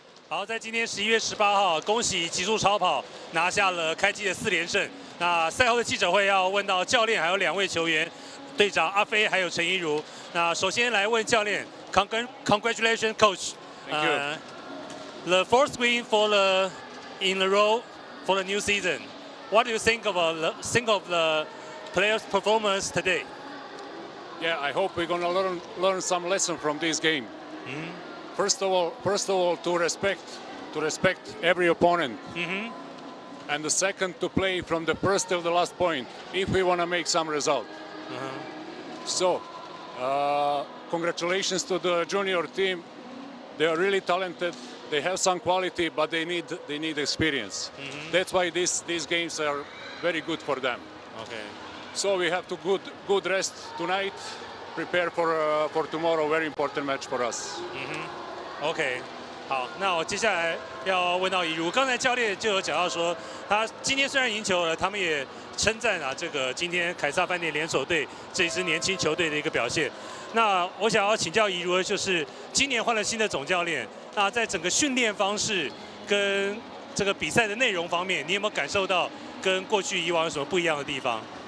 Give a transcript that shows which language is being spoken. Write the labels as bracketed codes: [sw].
[zh] 好，在今天11月18号，恭喜极速超跑拿下了开季的4连胜。那赛后的记者会要问到教练，还有2位球员，队长阿飞还有陈怡如。那首先来问教练 ， [en] Congratulations, Coach. Thank you. The 4th win in a row for the new season. What do you think of the players' performance today? Yeah, I hope we're gonna learn some lesson from this game. First of all, to respect every opponent, and the second, to play from the first till the last point if we want to make some result. So, congratulations to the junior team. They are really talented. They have some quality, but they need experience. That's why these games are very good for them. Okay. So we have to good rest tonight. Prepare for tomorrow. Very important match for us. [zh] OK， 好，那我接下来要问到怡如，刚才教练就有讲到说，他今天虽然赢球了，他们也称赞啊这个今天凯撒饭店联手队这一支年轻球队的一个表现。那我想要请教怡如的就是，今年换了新的总教练，那在整个训练方式跟这个比赛的内容方面，你有没有感受到跟过去以往有什么不一样的地方？